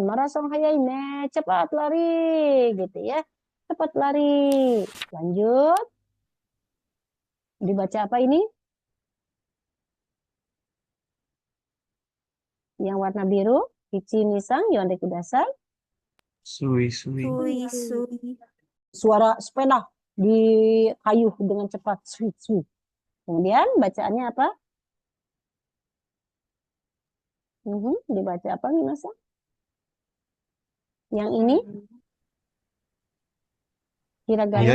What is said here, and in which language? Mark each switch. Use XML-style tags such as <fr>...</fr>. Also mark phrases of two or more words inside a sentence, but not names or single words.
<ja>マラソン 速いね,</ja> <id>cepat lari gitu ya. Cepat lari. Lanjut. Dibaca apa ini? Yang warna biru.</id> <ja>一二三読んでください.</ja> <id>Sui. Sui. Suara sepeda dikayuh dengan cepat. Sui. Kemudian bacaannya apa? Dibaca apa nih Masa? Yang ini? Hiragana.</id>